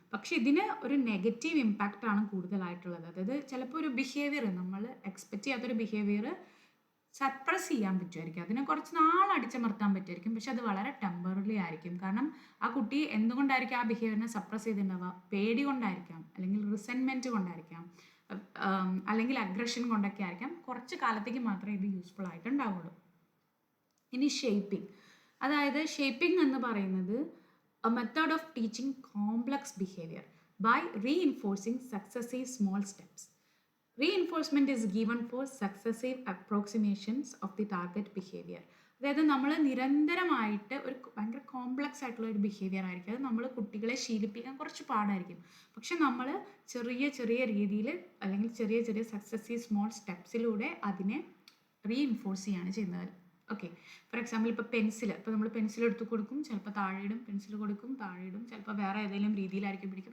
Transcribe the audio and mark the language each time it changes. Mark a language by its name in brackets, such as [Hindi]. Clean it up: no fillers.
[Malayalam] പക്ഷെ ഇതിന് ഒരു നെഗറ്റീവ് ഇമ്പാക്റ്റ് ആണ് കൂടുതലായിട്ടുള്ളത്. അതായത് ചിലപ്പോൾ ഒരു ബിഹേവിയർ നമ്മൾ എക്സ്പെക്റ്റ് ചെയ്യാത്തൊരു ബിഹേവിയർ സപ്രസ് ചെയ്യാൻ പറ്റുമായിരിക്കും, അതിനെ കുറച്ച് നാൾ അടിച്ചമർത്താൻ പറ്റുമായിരിക്കും, പക്ഷെ അത് വളരെ ടെമ്പററി ആയിരിക്കും. കാരണം ആ കുട്ടി എന്തുകൊണ്ടായിരിക്കും ആ ബിഹേവിയറിനെ സപ്രസ് ചെയ്തിട്ടുണ്ടാവുക? പേടി കൊണ്ടായിരിക്കാം, അല്ലെങ്കിൽ റിസെൻമെൻറ്റ് കൊണ്ടായിരിക്കാം, അല്ലെങ്കിൽ അഗ്രഷൻ കൊണ്ടൊക്കെ ആയിരിക്കാം. കുറച്ച് കാലത്തേക്ക് മാത്രമേ ഇത് യൂസ്ഫുൾ ആയിട്ടുണ്ടാവുള്ളൂ. ഇനി ഷേപ്പിംഗ്, അതായത് ഷേപ്പിംഗ് എന്ന് പറയുന്നത് [English] a method of teaching complex behavior by reinforcing successive small steps. Reinforcement is given for successive approximations of the target behavior. [Malayalam] അതായത് നമ്മൾ നിരന്തരമായിട്ട് ഒരു ഭയങ്കര കോംപ്ലക്സ് ആയിട്ടുള്ള ഒരു ബിഹേവിയർ ആയിരിക്കും, അത് നമ്മൾ കുട്ടികളെ ശീലിപ്പിക്കാൻ കുറച്ച് പാടായിരിക്കും. പക്ഷെ നമ്മൾ ചെറിയ ചെറിയ രീതിയിൽ അല്ലെങ്കിൽ ചെറിയ ചെറിയ സക്സസീവ് സ്മോൾ സ്റ്റെപ്സിലൂടെ അതിനെ റീഇൻഫോഴ്സ് ചെയ്യാണ് ചെയ്യുന്നത്. ഓക്കെ, ഫോർ എക്സാമ്പിൾ ഇപ്പോൾ നമ്മൾ പെൻസിൽ എടുത്ത് കൊടുക്കും, ചിലപ്പോൾ താഴെയിടും, പെൻസിൽ കൊടുക്കും താഴെയിടും, ചിലപ്പോൾ വേറെ ഏതെങ്കിലും രീതിയിലായിരിക്കും പിടിക്കും.